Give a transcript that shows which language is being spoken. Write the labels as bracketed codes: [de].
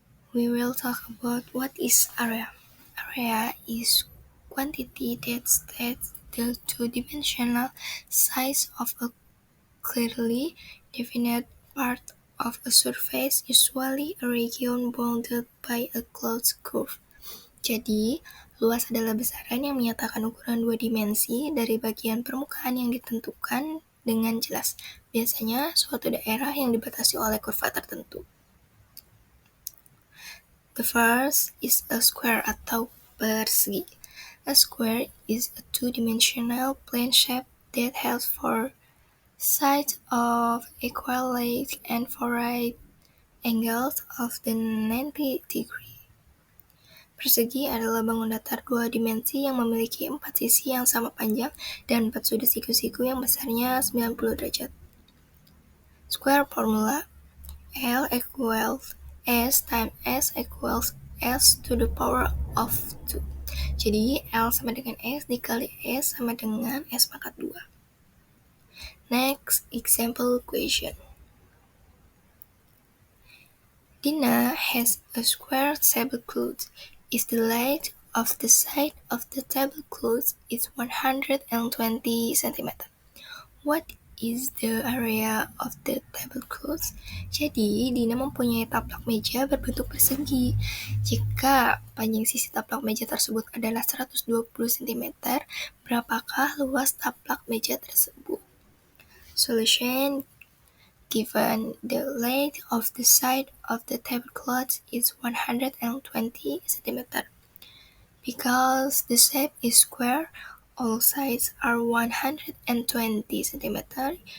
[en] We will talk about what is area. Area is quantity that states the two-dimensional size of a clearly defined part of a surface, usually a region bounded by a closed curve. [id] Jadi, luas adalah besaran yang menyatakan ukuran dua dimensi dari bagian permukaan yang ditentukan dengan jelas. Biasanya, suatu daerah yang dibatasi oleh kurva tertentu. [en] The first is a square [id] atau persegi. [en] A square is a two-dimensional plane shape that has four sides of equal length and four right angles of the 90 degree. [id] Persegi adalah bangun datar dua dimensi yang memiliki 4 sisi yang sama panjang dan 4 sudut siku-siku yang besarnya 90 derajat. [en] Square formula L equals S times S equals S to the power of 2. [id] Jadi L sama dengan S dikali S sama dengan S pangkat 2. [en] Next example question. Dina has a square tablecloth. If the length of the side of the tablecloth is 120 cm, what is the area of the tablecloth? [id] Jadi, Dina mempunyai taplak meja berbentuk persegi. Jika panjang sisi taplak meja tersebut adalah 120 cm, berapakah luas taplak meja tersebut? [en] Solution: given the length of the side of the tablecloth is 120 cm. Because the shape is square, all sides are 120 cm.